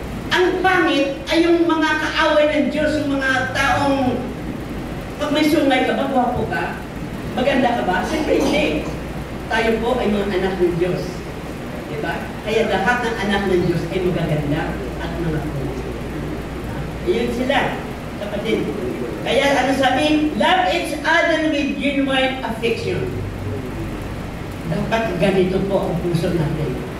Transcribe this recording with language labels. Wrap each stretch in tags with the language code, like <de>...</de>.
<tl>Ang pangit ay yung mga kaaway ng Diyos, yung mga taong pag may sungay ka ba, gwapo ka? Maganda ka ba? Siyempre hindi. Tayo po ay mga anak ng Diyos. Diba? Kaya lahat ng anak ng Diyos ay magaganda at mga pugi. Iyon sila, kapatid. Kaya ano sabi?</tl> <en>Love each other with genuine affection.</en> <tl>Dapat ganito po ang puso natin.</tl>